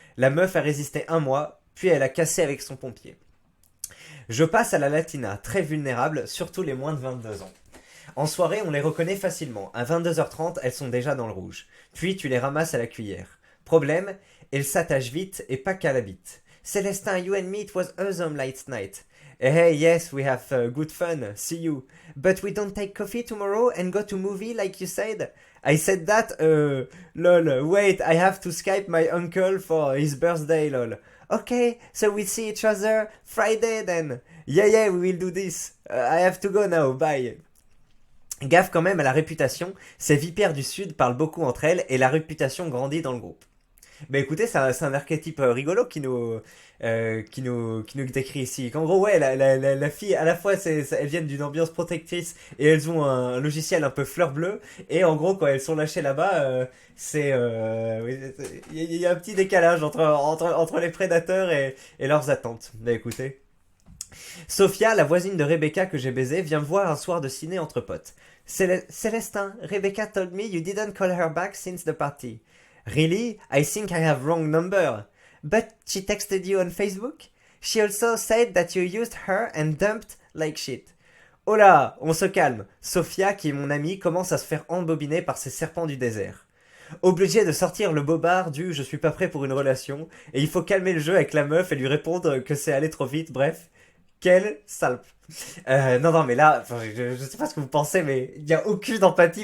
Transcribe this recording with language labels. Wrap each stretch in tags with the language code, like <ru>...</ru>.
<fr>La meuf a résisté un mois, puis elle a cassé avec son pompier. Je passe à la latina, très vulnérable, surtout les moins de 22 ans. En soirée, on les reconnaît facilement. À 22h30, elles sont déjà dans le rouge. Puis tu les ramasses à la cuillère. Problème, elles s'attachent vite et pas qu'à la bite.</fr> <en>Célestin, you and me, it was awesome last night. Hey, yes, we have good fun. See you. But we don't take coffee tomorrow and go to movie like you said? I said that, lol. Wait, I have to Skype my uncle for his birthday, lol. Okay, so we see each other Friday then. Yeah, we will do this. I have to go now, bye.</en> <fr>Gaffe quand même à la réputation, ces vipères du Sud parlent beaucoup entre elles et la réputation grandit dans le groupe. Bah écoutez, c'est un archétype rigolo qui nous décrit ici. Qu'en gros, ouais, la fille, à la fois, elles viennent d'une ambiance protectrice et elles ont un logiciel un peu fleur bleue. Et en gros, quand elles sont lâchées là-bas, oui, il y a un petit décalage entre les prédateurs et leurs attentes. Bah écoutez. Sophia, la voisine de Rebecca que j'ai baisée, vient me voir un soir de ciné entre potes.</fr> <en>Célestin, Rebecca told me you didn't call her back since the party. Really? I think I have wrong number. But she texted you on Facebook? She also said that you used her and dumped like shit.</en> <fr>Oh là, on se calme. Sophia, qui est mon amie, commence à se faire embobiner par ces serpents du désert. Obligé de sortir le bobard du je suis pas prêt pour une relation, et il faut calmer le jeu avec la meuf et lui répondre que c'est allé trop vite, bref. Quelle salpe. Non, mais là, je sais pas ce que vous pensez, mais il y a aucune empathie.</fr>